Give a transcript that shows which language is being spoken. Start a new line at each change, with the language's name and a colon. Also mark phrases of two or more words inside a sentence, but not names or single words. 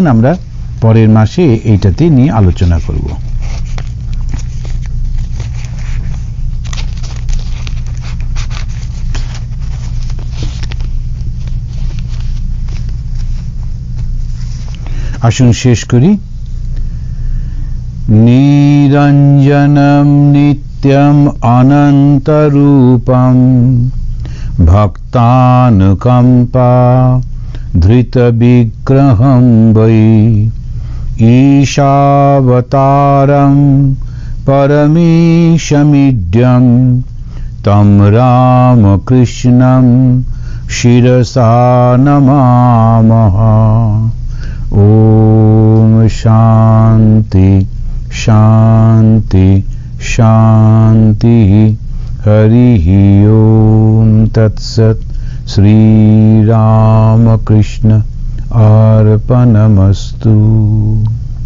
Bangla: আমরা পরের মাসে এইটাতে নিয়ে আলোচনা করব। আসুন শেষ করি।
Sanskrit: নিরঞ্জনম নিত্যম অনন্তরূপম ভক্তানুকম্পা ধৃত বিগ্রহম বৈ ঈশাবতারম পরমেশমিড্যম তম রামকৃষ্ণম শিরসা নমামহ। ओम शांति शांति शांति। हरि ओम तत्सत्। श्री रामकृष्ण अर्पणमस्तु।